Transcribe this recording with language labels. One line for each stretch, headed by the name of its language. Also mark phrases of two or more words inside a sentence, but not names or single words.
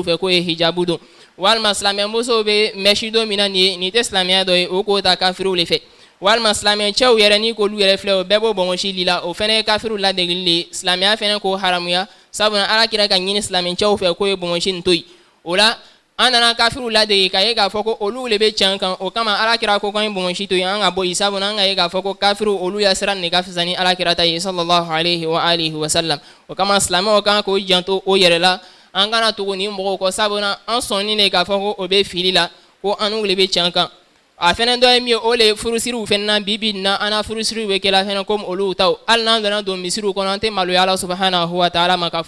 Bambara: fɛ k'o ye hijabu don walima silamɛ musow bɛ mɛsi don min na nin tɛ silamɛya dɔ ye o k'o ta kafiriw le fɛ walima silamɛ cɛw yɛrɛ ni k'olu yɛrɛ filɛ o bɛɛ b'o bɔnbɔnsi li la o fɛnɛ ye kafiriw ladegeli le ye silamɛya fɛnɛ k'o haramuya sabula Alakira ka ɲini silamɛ cɛw fɛ k'o ye bɔnbɔnsi nin to yen o la an nana kafiriw ladege k'a ye k'a fɔ ko olu le bɛ tiɲɛ kan o kama Alakira ko k'an ye bɔnbɔnsi to yen an ka bɔ yen sabula an ka ye k'a fɔ ko kafiriw olu ya sira nin ka fisa ni Alakira ta ye
Arabic: صلى الله عليه وآله وسلم
Bambara: o kama silamɛw kan k'o janto o yɛrɛ la an kana tugu nin mɔgɔw kɔ sabula an sɔnni de k'a fɔ ko o bɛ fili la ko an n'u le bɛ tiɲɛ kan a fɛnɛ dɔ ye min ye o le furusiriw fɛnɛ na bi na an na furusiriw bɛ kɛla fɛnɛ komi olu taw hali n'an donna don misiriw kɔnɔ an tɛ maloya
Arabic: الله سبحانه وتعالى
Bambara: ma k'a fɔ